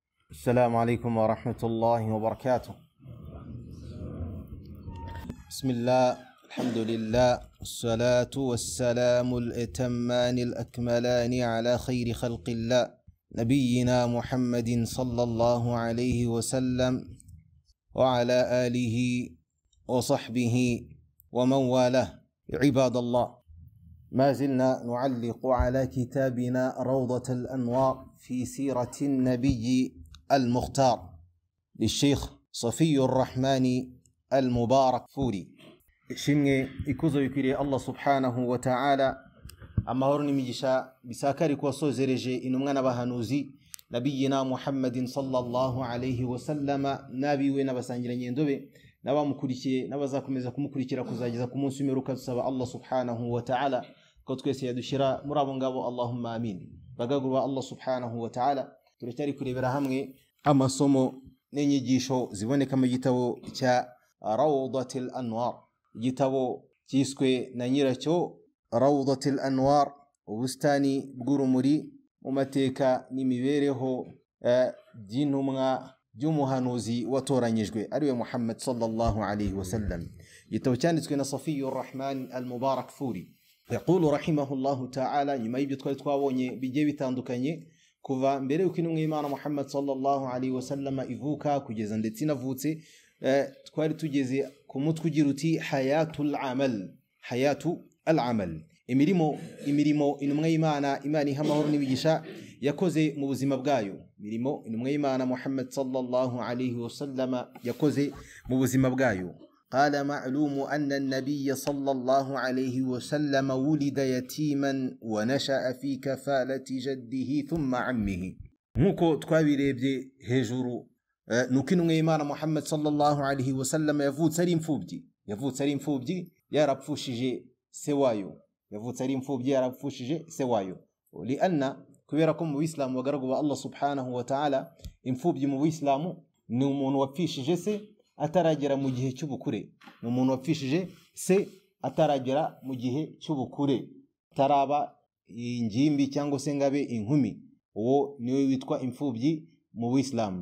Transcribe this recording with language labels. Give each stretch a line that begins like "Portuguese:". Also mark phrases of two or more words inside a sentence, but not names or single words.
Arabic: السلام عليكم ورحمة الله وبركاته. بسم الله، الحمد لله، والصلاة والسلام الأتمان الأكملان على خير خلق الله نبينا محمد صلى الله عليه وسلم وعلى آله وصحبه ومن والاه. عباد الله، ما زلنا نعلق على كتابنا روضة الأنوار في سيرة النبي المختار للشيخ صفي الرحمن المبارك فوري.
Kinyarwanda: shimwe ikuzo bikwiriye Allah
Arabic: سبحانه وتعالى,
Kinyarwanda: amahoro n'imigisha bisakari kuwasozereje intumwa n'abahanuzi nabiyina Muhammadin
Arabic: صلى الله عليه وسلم,
Kinyarwanda: nabiwe n'abasangiranye ndobe n'abamukurikiye n'abazakomeza kumukurikira kuzageza ku munsi w'imperuka. Dusaba Allah
Arabic: سبحانه وتعالى
Kinyarwanda: ko twese yadushira muri abo ngabo,
Arabic: اللهم آمين.
Kinyarwanda: Bagagurwa Allah
Arabic: سبحانه وتعالى,
Kinyarwanda: turacyari kurebera hamwe amasomo n'inyigisho ziboneka mu gitabo cya Rawdatul Anwar, igitabo cyiswe na nyiracyo Rawdatul Anwar, ubustani bw'urumuri mu mateka n'imibereho by'intumwa by'umuhanuzi watoranyijwe ariwe Muhammad
Arabic: صلى الله عليه وسلم.
Kinyarwanda: Igitabo cyanditswe na Safiyur Rahman al-Mubarak Furi.
Arabic: يقول رحمه الله تعالى,
Kinyarwanda: nyuma y'ibyo twari twabonye bigiye bitandukanye kuva mbere y'uko intumwa y'Imana Muhammad
Arabic: صلى الله عليه وسلم
Kinyarwanda: ivuka kugeza ndetse inavutse, twari tugeze ku mutwe ugira uti
Arabic: حياة العمل,
Kinyarwanda: imirimo intumwa y'Imana, Imana iha amahoro n'imigisha, yakoze mu buzima bwayo. Imirimo intumwa y'Imana Muhammad
Arabic: صلى الله عليه وسلم
Kinyarwanda: yakoze mu buzima bwayo.
Arabic: قال معلوم أن النبي صلى الله عليه وسلم ولد يتيما ونشأ في كفالة جده ثم عمه.
Kinyarwanda: nkuko twabirebye hejuru, nuko intumwa y'Imana Muhammad
Arabic: صلى الله عليه وسلم
Kinyarwanda: yavutse ari imfubyi, yarapfushije se wayo. lianna, kubera ko mu Bisilamu bagaragu ba Allah
Arabic: سبحانه وتعالى,
Kinyarwanda: imfubyi mu Bisilamu ni umuntu wapfishije se ataragera mu gihe cy'ubukure, taraba ingimbi cyangwa se ngabe inkumi, uwo niwe witwa imfubyi mu Bisilamu.